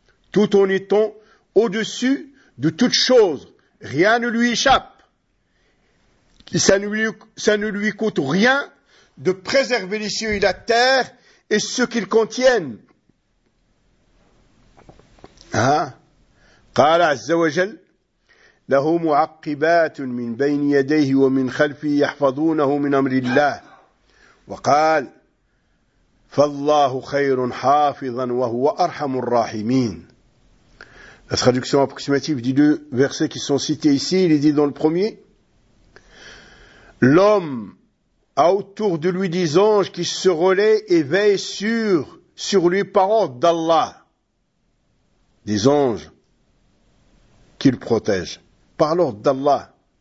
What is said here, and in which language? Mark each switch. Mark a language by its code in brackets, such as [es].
[fr] Tout en étant au-dessus de toute chose, rien ne lui échappe. Ça ne lui coûte rien de préserver les cieux et la terre et ce qu'ils contiennent. Hein? [ar] قال عز وجل له معقبات من بين يديه ومن خلفه يحفظونه من أمر الله وقال فالله خير حافظا وهو أرحم الراحمين. [fr] La traduction approximative des deux versets qui sont cités ici, il est dit dans le premier, l'homme a autour de lui des anges qui se relaient et veillent sur lui par ordre d'Allah. Des anges qui le protègent par l'ordre d'Allah.